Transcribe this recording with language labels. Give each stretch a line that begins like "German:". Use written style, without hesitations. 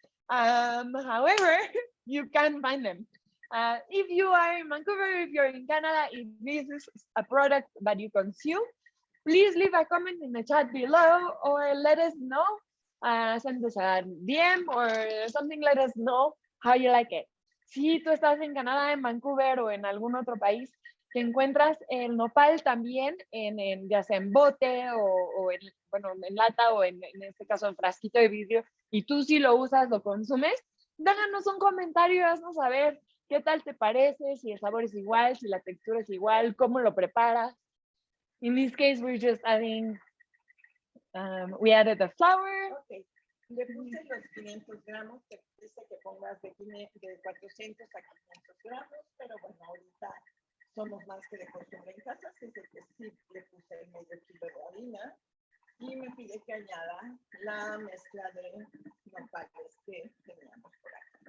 English: However, you can find them. If you are in Vancouver, if you're in Canada, if this is a product that you consume, please leave a comment in the chat below or let us know. Send us a DM or something, let us know how you like it.
Spanish: Si tú estás en Canadá, en Vancouver o en algún otro país, que encuentras el nopal también ya sea en bote o en lata o en este caso en frasquito de vidrio, y tú sí lo usas, lo consumes, déjanos un comentario, haznos saber ¿Qué tal te parece? Si el sabor es igual, si la textura es igual, ¿cómo lo preparas?
English: In this case, we're just adding, we added the flour. Ok.
Spanish: Le puse los 500 gramos, te dice que pongas de 400 a 500 gramos, pero bueno, ahorita somos más que de costumbre en casa, así que sí le puse medio kilo de harina y me pide que añada la mezcla de nopales que teníamos por aquí.